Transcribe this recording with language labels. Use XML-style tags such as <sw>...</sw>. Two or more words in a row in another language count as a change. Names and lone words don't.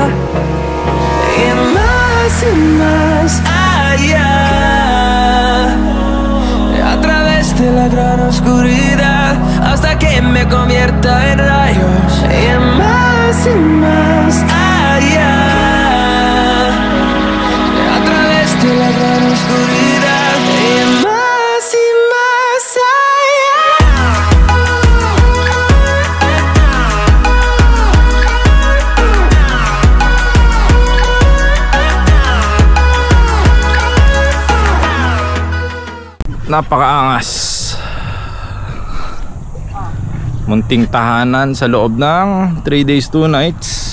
<es>Y más allá, a través de la gran oscuridad, hasta que me convierta en rayos. Y más allá, a través de la gran oscuridad. Y más allá.</es> <tl>Napakaangas. Munting tahanan sa loob ng</tl> <en>3 days 2 nights.</en>